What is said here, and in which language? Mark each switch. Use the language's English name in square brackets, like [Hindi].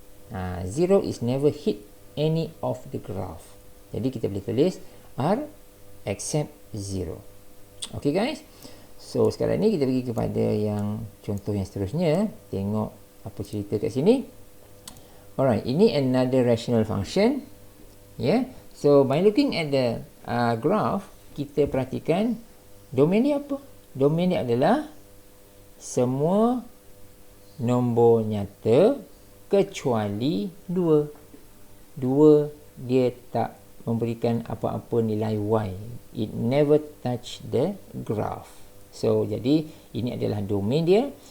[English] 0 is never hit any of the graph. [Malay] Jadi kita boleh tulis R except 0. [English] Okay guys. [Malay] So sekarang ni kita pergi kepada yang contoh yang seterusnya. Tengok apa cerita kat sini. [English] Alright, [Malay] ini [English] another rational function. So by looking at the graph, [Malay] kita perhatikan domain dia apa? Domain dia adalah semua nombor nyata kecuali 2. 2 dia tak memberikan apa-apa nilai Y. [English] It never touch the graph. [Malay] So jadi ini adalah domain dia.